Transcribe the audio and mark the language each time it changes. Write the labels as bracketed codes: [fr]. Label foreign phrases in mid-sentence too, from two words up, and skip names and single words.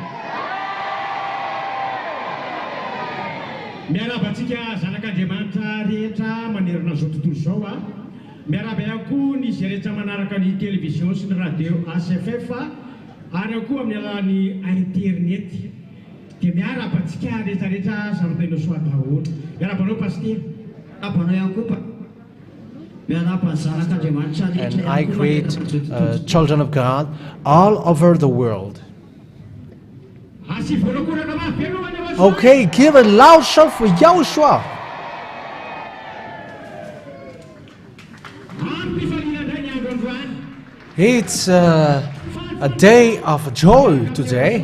[mg] Miarabantsika zanak'Andriamanitra rehetra manerana zao tontolo zao a. Miaraba ihany koa ny zay rehetra manaraka ny télévision sy ny radio ACFF ary koa amin'ny alalan'ny internet. Dia miarabantsika rehetrarehetra samy tena soa daholo. Miarabanao pasteur. Miarabanao ihany koa. [en] And I greet children of God all over the world. Okay, give a loud shout for Yahushua. It's a day of joy today.